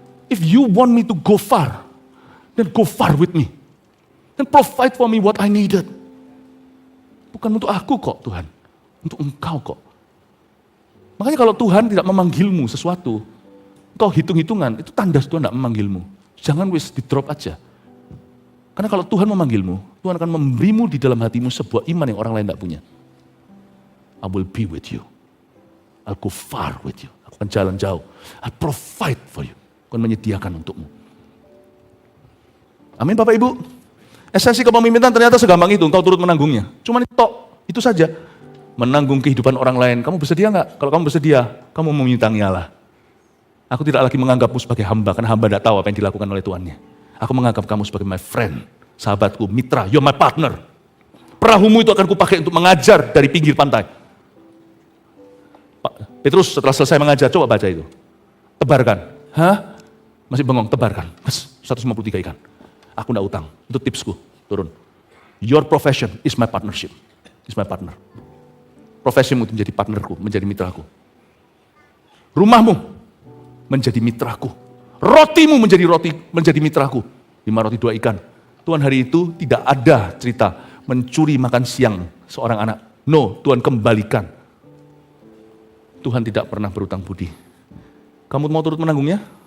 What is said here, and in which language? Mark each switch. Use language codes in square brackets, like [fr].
[en] If you want me to go far, then go far with me. Then provide for me what I needed. [id] Bukan untuk aku kok Tuhan, untuk engkau kok. Makanya kalau Tuhan tidak memanggilmu sesuatu, engkau hitung-hitungan, itu tanda Tuhan tidak memanggilmu. Jangan wis di drop aja. Karena kalau Tuhan memanggilmu, Tuhan akan memberimu di dalam hatimu sebuah iman yang orang lain tidak punya. [en] I will be with you. I'll go far with you. [id] Aku akan jalan jauh. [en] I'll provide for you. [id] Aku akan menyediakan untukmu. Amin Bapak Ibu. Esensi kepemimpinan ternyata segampang itu. Engkau turut menanggungnya. Cuma itu saja. Menanggung kehidupan orang lain. Kamu bersedia nggak? Kalau kamu bersedia, kamu memintangi Allah. Aku tidak lagi menganggapmu sebagai hamba. Karena hamba tidak tahu apa yang dilakukan oleh Tuannya. Aku menganggap kamu sebagai [en] my friend. [id] Sahabatku, mitra, [en] you're my partner. [id] Perahumu itu akan kupakai untuk mengajar dari pinggir pantai. Petrus setelah selesai mengajar, coba baca itu. Tebarkan. Hah? Masih bengong, tebarkan. 153 ikan. Aku enggak utang. Itu tipsku. Turun. [en] Your profession is my partnership. Is my partner. [id] Profesimu itu menjadi partnerku, menjadi mitraku. Rumahmu menjadi mitraku. Rotimu menjadi mitraku. 5 roti 2 ikan. Tuhan hari itu tidak ada cerita mencuri makan siang seorang anak. No, Tuhan kembalikan. Tuhan tidak pernah berutang budi. Kamu mau turut menanggungnya?